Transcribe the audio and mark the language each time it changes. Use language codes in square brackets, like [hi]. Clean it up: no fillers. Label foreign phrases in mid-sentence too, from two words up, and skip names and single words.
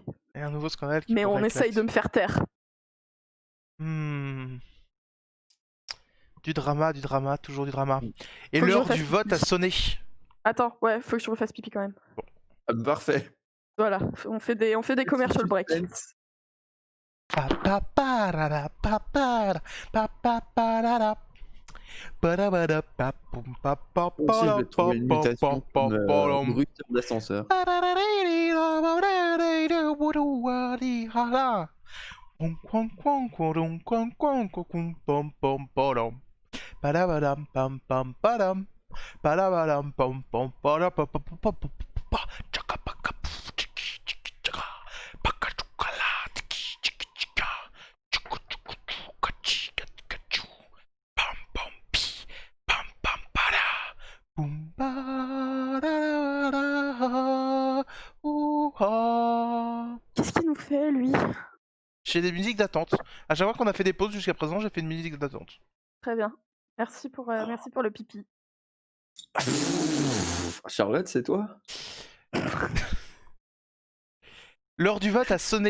[fr] Et un nouveau scandale qui Mais on pourrait essaye de éclater. me faire taire. Du drama, toujours du drama. Mm. Et Faut que je l'heure refasse du pipi. vote a sonné. Attends, ouais, faut que je refasse pipi quand même. Ah, parfait. Voilà, on fait des [en] commercial break. [fr] Suspense. Pa-pa-pa-ra-ra, pa-pa-ra, pa-pa-pa-ra-ra. Pa-ra-ba-ra-pa-poum, Aussi, je vais trouver une mutation comme pa-pa-pa-pa-pa-pa-pa-pam. bruiteur d'ascenseur. Quang, quang, quang, quang, quang, quang, quang, pam, pam, padam. Padabadam, pam, pam, padam. Padabadam, pam, pam, padapapapapapapa. Tchaka-paka, pouf, tchiki, tchiki, tchaka. Paka-tchoukala, tiki, tchiki, tchika. Tchoukou, tchoukou, tchouka, tchika, tchika, tchou. Pam, pam, pi, pam, pam, pada. Boum, ba-da-da-da-da, ouha. Qu'est-ce qu'il nous fait, lui? J'ai des musiques d'attente. À chaque fois qu'on a fait des pauses jusqu'à présent, j'ai fait une musique d'attente. Très bien. Merci pour le pipi. Charlotte, c'est toi? L'heure du vote a sonné.